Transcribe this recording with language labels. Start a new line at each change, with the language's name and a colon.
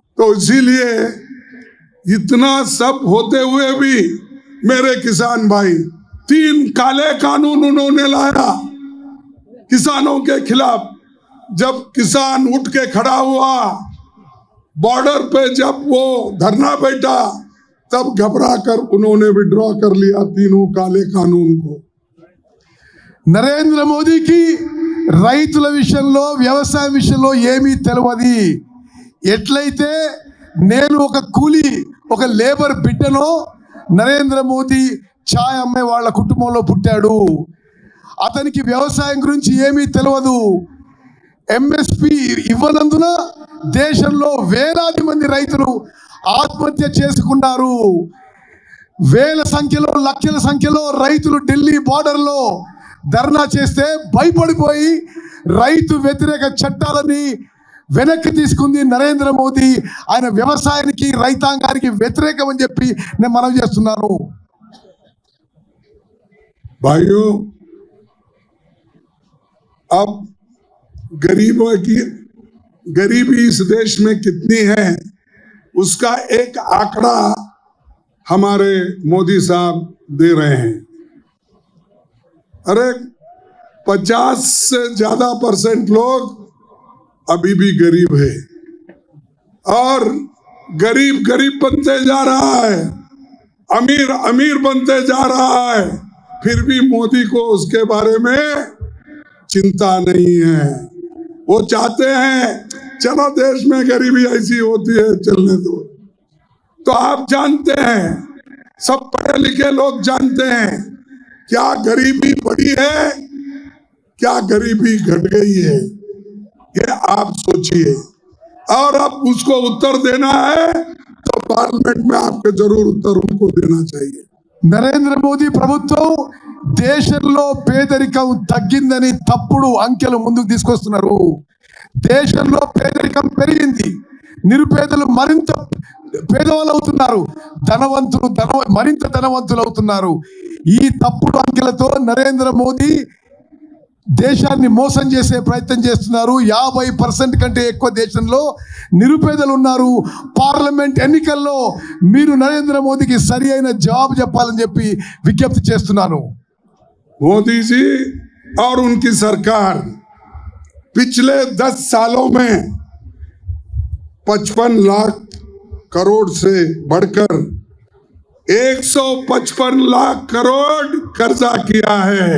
Hindi: तो इसीलिए इतना सब होते हुए भी मेरे किसान भाई 3 काले कानून उन्होंने लाया किसानों के खिलाफ। जब किसान उठ के खड़ा हुआ बॉर्डर पे, जब वो धरना बैठा, तब घबरा कर उन्होंने विड्रॉ कर लिया 3 काले कानून को।
Telugu: నరేంద్ర మోదీకి రైతుల విషయంలో వ్యవసాయం విషయంలో ఏమీ తెలియదు. ఎట్లయితే నేను ఒక కూలీ ఒక లేబర్ బిడ్డనో నరేంద్ర మోదీ ఛాయ్ అమ్మే వాళ్ళ కుటుంబంలో పుట్టాడు. అతనికి వ్యవసాయం గురించి ఏమీ తెలియదు. ఎంఎస్పి ఇవ్వనందున దేశంలో వేలాది మంది రైతులు ఆత్మహత్య చేసుకున్నారు. వేల సంఖ్యలో లక్షల సంఖ్యలో రైతులు ఢిల్లీ బార్డర్లో ధర్నా చేస్తే భయపడిపోయి రైతు వ్యతిరేక చట్టాలని వెనక్కి తీసుకుంది నరేంద్ర మోదీ. ఆయన వ్యవసాయానికి రైతాంగానికి వ్యతిరేకం అని చెప్పి నేను మనవి చేస్తున్నాను.
Hindi: भाइयों, अब गरीबी इस देश में कितनी है उसका एक आंकड़ा हमारे मोदी साहब दे रहे हैं। अरे 50 से ज्यादा % लोग अभी भी गरीब है और गरीब गरीब बनते जा रहा है, अमीर अमीर बनते जा रहा है, फिर भी मोदी को उसके बारे में चिंता नहीं है। वो चाहते हैं चलो देश में गरीबी ऐसी होती है चलने दो। तो आप जानते हैं, सब पढ़े लिखे लोग जानते हैं, क्या गरीबी बढ़ी है, क्या गरीबी घट गई है, ये आप सोचिए। और अब उसको उत्तर देना है तो पार्लियामेंट में आपके जरूर उत्तर उनको देना चाहिए।
Telugu: నరేంద్ర మోదీ ప్రభుత్వం దేశంలో పేదరికం తగ్గిందని తప్పుడు అంకెలు ముందుకు తీసుకొస్తున్నారు. దేశంలో పేదరికం పెరిగింది, నిరుపేదలు మరింత పేదవాళ్ళు అవుతున్నారు, ధనవంతులు మరింత ధనవంతులు అవుతున్నారు. ఈ తప్పుడు అంకెలతో నరేంద్ర మోదీ దేశాన్ని మోసం చేసే ప్రయత్నం చేస్తున్నారు. 50% కంటే ఎక్కువ దేశంలో నిరుపేదలు ఉన్నారు. పార్లమెంట్ ఎన్నికల్లో మీరు నరేంద్ర మోదీకి సరి అయిన జవాబు చెప్పాలని చెప్పి విజ్ఞప్తి చేస్తున్నాను.
Hindi: मोदी जी और उनकी सरकार पिछले 10 सालों में 55 लाख करोड़ से बढ़कर 155 लाख करोड़ कर्जा किया है।